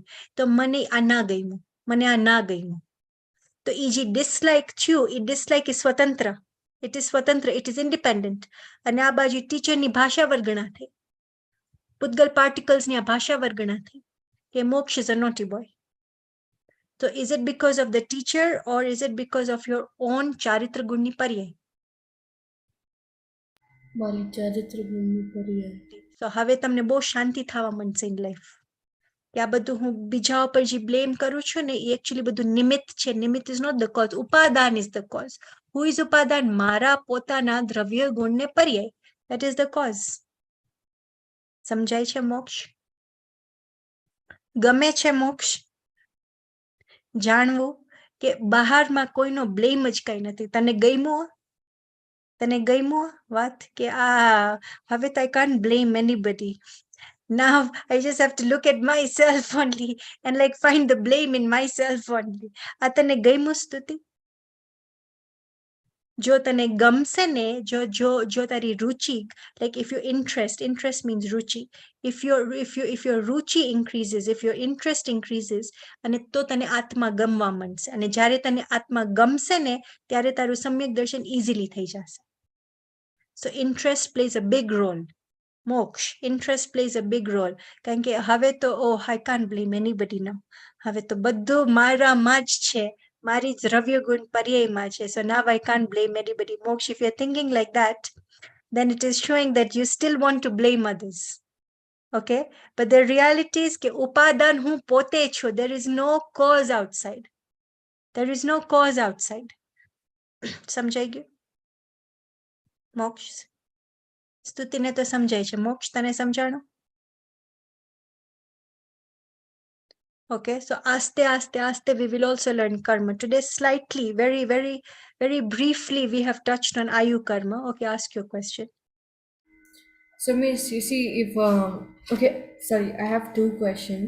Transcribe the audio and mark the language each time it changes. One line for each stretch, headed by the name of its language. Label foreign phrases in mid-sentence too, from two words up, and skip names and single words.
Gujarati: તો મને આ ના ગમ્યું. તો એ જે ડિસલાઇક થયું, એ ડિસલાઇક એ સ્વતંત્ર.
English: It is independent.
Gujarati: અને આ બાજુ ટીચરની ભાષા વર્ગણા થઈ, પૂતગલ પાર્ટિકલ્સની આ ભાષા વર્ગણા થઈ કે મોક્ષ
English: is a naughty boy. So is it because of the teacher, or is it because of your own
Gujarati: ચારિત્ર ગુણની પર્યાય? મારી ચારિત્ર ગુણની પર્યાય. So હવે તમને બહુ શાંતિ થવા માંડશે
English: in life.
Gujarati: કે આ બધું હું બીજા ઉપર જે બ્લેમ કરું છું ને, એ એકચ્યુઅલી બધું નિમિત્ત છે.
English: નિમિત્ત is not the cause. ઉપાદાન is the cause. Who is ઉપાદાન?
Gujarati: મારા પોતાના દ્રવ્ય ગુણને પર્યાય.
English: That is the cause.
Gujarati: સમજાય છે મોક્ષ? ગમે છે મોક્ષ? જાણવું કે બહારમાં કોઈનો બ્લેમ જ કઈ નથી. તને ગમ્યું વાત કે હવે તો
English: I can't blame anybody. Now I just have to look at myself only and like find the blame in myself only.
Gujarati: આ તને ગમ્યું સ્તુતિ? જો તને ગમશે ને, જો તારી રુચિ,
English: like if your interest means ruchi, if your ruchi increases, if your interest increases,
Gujarati: અને તો તને આત્મા ગમવા માંડશે. અને જ્યારે તને આત્મા ગમશે ને ત્યારે તારું સમ્યક દર્શન easily થઈ જશે.
English: So interest plays a big role. મોક્ષ, interest plays a big role.
Gujarati: કારણ કે હવે તો
English: I can't blame anybody now.
Gujarati: હવે તો બધું મારામાં જ છે, મારી જ દ્રવ્ય ગુણ પર્યાયમાં છે.
English: So now I can't blame anybody. Moksha, if you're thinking like that, then it is showing that you still want to blame others. Okay, but the reality is
Gujarati: કે ઉપાદાન હું પોતે છું.
English: There is no cause outside. There is no cause outside.
Gujarati: સમજાઈ ગયું? મોક્ષ સ્તુતિને તો સમજાય છે. મોક્ષ તને સમજાણું?
English: Okay, so
Gujarati: આસ્તે આસ્તે
English: we will also learn karma. Today slightly, very briefly we have touched on ayu karma. Okay, ask your question. So, Miss, you see, if okay, sorry, I have two questions.